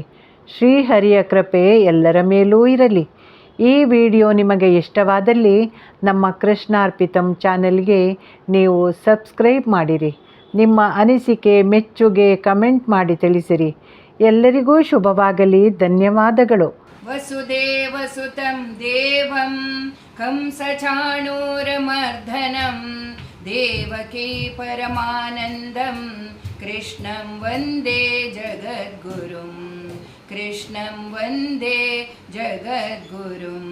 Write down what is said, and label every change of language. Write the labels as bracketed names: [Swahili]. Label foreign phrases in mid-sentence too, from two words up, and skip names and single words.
[Kannada] ಶ್ರೀಹರಿಯ ಕೃಪೆ ಎಲ್ಲರ ಮೇಲೂ ಇರಲಿ. ಈ ವಿಡಿಯೋ ನಿಮಗೆ ಇಷ್ಟವಾದಲ್ಲಿ ನಮ್ಮ ಕೃಷ್ಣಾರ್ಪಿತಂ ಚಾನೆಲ್ಗೆ ನೀವು ಸಬ್ಸ್ಕ್ರೈಬ್ ಮಾಡಿರಿ. ನಿಮ್ಮ ಅನಿಸಿಕೆ, ಮೆಚ್ಚುಗೆ ಕಮೆಂಟ್ ಮಾಡಿ ತಿಳಿಸಿರಿ. ಎಲ್ಲರಿಗೂ ಶುಭವಾಗಲಿ. ಧನ್ಯವಾದಗಳು. [Sanskrit] वसुदेवसुतं देवं कंसचाणूरमर्दनं देवकी परमानन्दं कृष्णं वन्दे जगद्गुरुं. कृष्णं वन्दे जगद्गुरुं.